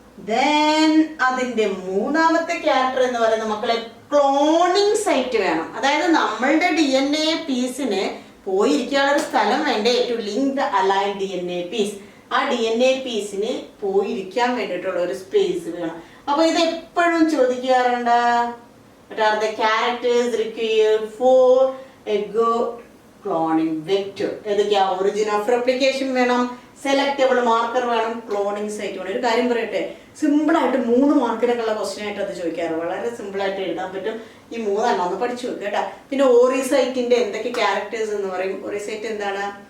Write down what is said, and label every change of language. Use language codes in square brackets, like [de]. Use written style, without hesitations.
[ml] Then അതിന്റെ മൂന്നാമത്തെ character എന്ന് പറയുന്നത് മക്കളെ ക്ലോണിങ് സൈറ്റ് വേണം. അതായത് നമ്മളുടെ DNA പീസിനെ പോയിരിക്കാനുള്ള ഒരു സ്ഥലം വേണ്ടേ, [en] To link the align DNA piece. [ml] ആ DNA പീസിന് പോയിരിക്കാൻ വേണ്ടിയിട്ടുള്ള ഒരു സ്പേസ് വേണം. അപ്പൊ ഇത് എപ്പോഴും ചോദിക്കാറുണ്ട്. [en] What are the characters required for a good cloning vector? [ml] ഏതൊക്കെയാ? ഒറിജിൻ ഓഫ് റെപ്ലിക്കേഷൻ വേണം, സെലക്ടബിൾ മാർക്കർ വേണം, ക്ലോണിങ് സൈറ്റ് വേണം. ഒരു കാര്യം പറയട്ടെ, സിമ്പിളായിട്ട് 3 മാർക്കിനൊക്കെ ഉള്ള ക്വസ്റ്റ്യൻ ആയിട്ട് അത് ചോദിക്കാറ്. വളരെ സിമ്പിളായിട്ട് എഴുതാൻ പറ്റും. ഈ 3 ഒന്ന് പഠിച്ചു വെക്കുക കേട്ടോ. പിന്നെ ഓറിസൈറ്റിന്റെ എന്തൊക്കെ ക്യാരക്ടേഴ്സ് എന്ന് പറയും. ഓറിസൈറ്റ് എന്താണ്?